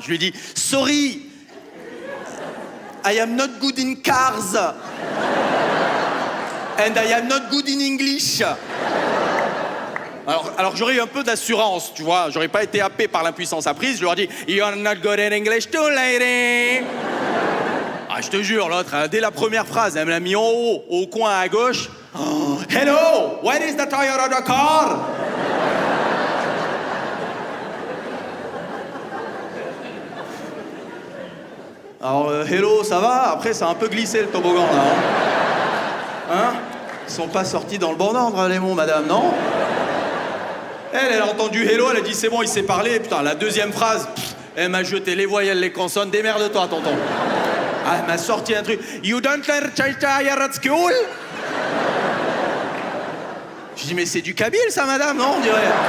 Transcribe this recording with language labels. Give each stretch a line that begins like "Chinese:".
French: Je lui ai dit «
English: Sorry, I am not good in cars and I am not good in English.
French: » Alors j'aurais eu un peu d'assurance, tu vois. J'aurais pas été happé par l'impuissance apprise. Je leur ai dit «
English: You are not good in English too, lady.
French: » Ah, je te jure, l'autre, dès la première phrase, elle me l'a mis en haut, au coin à gauche.
English: Oh, hello, where is the Toyota car?
French: Alors, hello, ça va? Après, ça a un peu glissé le toboggan, là. Hein? Ils sont pas sortis dans le bon ordre, les mots, madame, non? Elle a entendu hello, elle a dit c'est bon, il sait parler. Putain, la deuxième phrase, elle m'a jeté les voyelles, les consonnes. Démerde-toi, tonton. Ah, elle m'a sorti un truc.
English: You don't learn Chaya at school?
French: Je dis, mais c'est du kabyle, ça, madame, non? On dirait.